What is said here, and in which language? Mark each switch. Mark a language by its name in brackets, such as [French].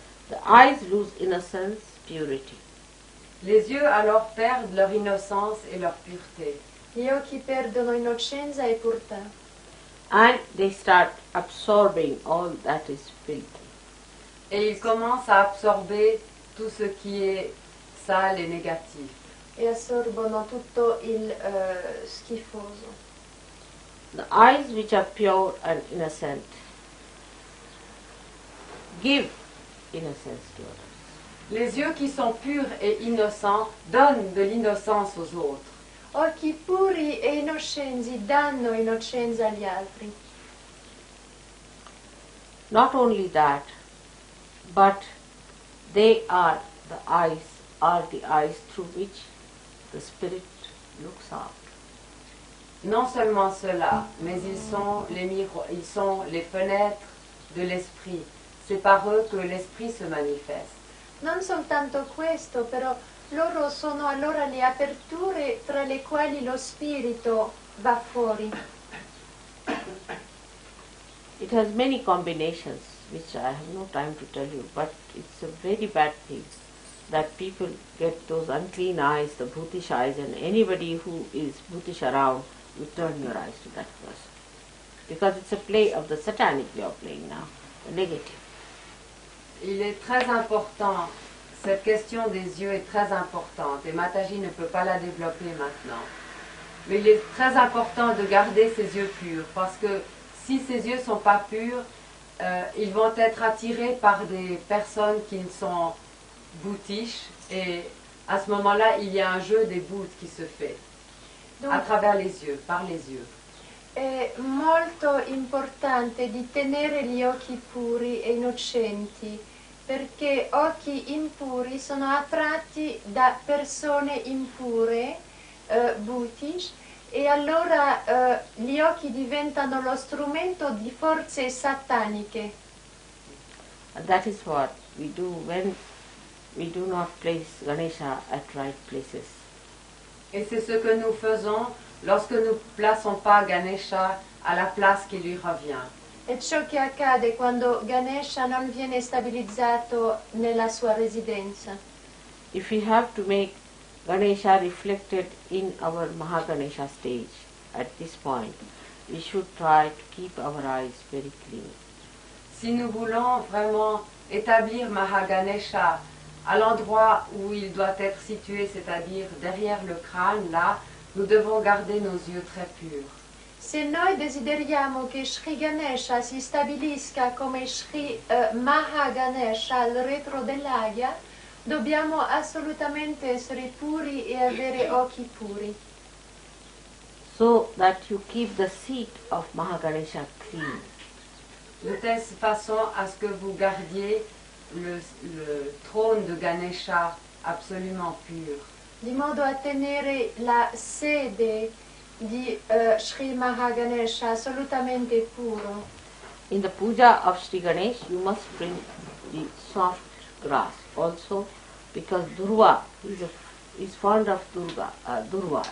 [English] The eyes lose innocence, purity. [French] Les yeux alors perdent leur innocence et leur pureté. [Italian] Gli occhi perdono innocenza e purità. [English] And they start absorbing all that is filthy. [French] Et ils commencent à absorber tout ce qui est sale et négatif. [Italian] E assorbono tutto il schifoso. [English] The eyes which are pure and innocent give innocence to others. [French] Les yeux qui sont purs et innocents donnent de l'innocence aux autres. [Italian] Occhi puri e innocenti danno innocenza agli altri. [English] Not only that, but they are the eyes through which the spirit looks out. [French] Non seulement cela, mais ils sont les fenêtres de l'esprit. C'est par eux que l'esprit se manifeste. [Italian] Non soltanto questo, però loro sono allora le aperture tra le quali lo spirito va fuori. [English] It has many combinations which I have no time to tell you, but it's a very bad thing that people get those unclean eyes, the bhutish eyes, and anybody who is bhutish around, you turn your eyes to that person. Because it's a play of the satanic we are playing now, the negative. [French] Il est très important, cette question des yeux est très importante et Mataji ne peut pas la développer maintenant. Mais il est très important de garder ses yeux purs parce que si ses yeux ne sont pas purs, ils vont être attirés par des personnes qui sont bhutish et à ce moment-là, il y a un jeu des bhutes qui se fait à travers les yeux, par les yeux. [Italian] È molto importante di tenere gli occhi puri e innocenti, perché occhi impuri sono attratti da persone impure, bhutish, e allora gli occhi diventano lo strumento di forze sataniche. [English] And that is what we do when we do not place Ganesha at right places. [French] Et c'est ce que nous faisons lorsque nous ne plaçons pas Ganesha à la place qui lui revient. [Italian] È ciò che accade quando Ganesha non viene stabilizzato nella sua residenza. [English] If we have to make Ganesha reflected in our Mahaganesha stage at this point, we should try to keep our eyes very clean. [French] Si nous voulons vraiment établir Mahaganesha à l'endroit où il doit être situé, c'est-à-dire derrière le crâne, là, nous devons garder nos yeux très purs. [Italian] Se noi desideriamo che Shri Ganesha si stabilisca come Shri Mahaganesha al retro dell'Agya, dobbiamo assolutamente essere puri e avere occhi puri. [English] so that you keep the seat of Mahaganesha clean. [French] De telle façon à ce que vous gardiez le trône de Ganesha absolument pur. [Italian] Di modo a tenere la sede di Sri Mahaganesha assolutamente puro. [English] In the puja of Sri Ganesh, you must bring the soft grass also, because Durva is fond of Durva.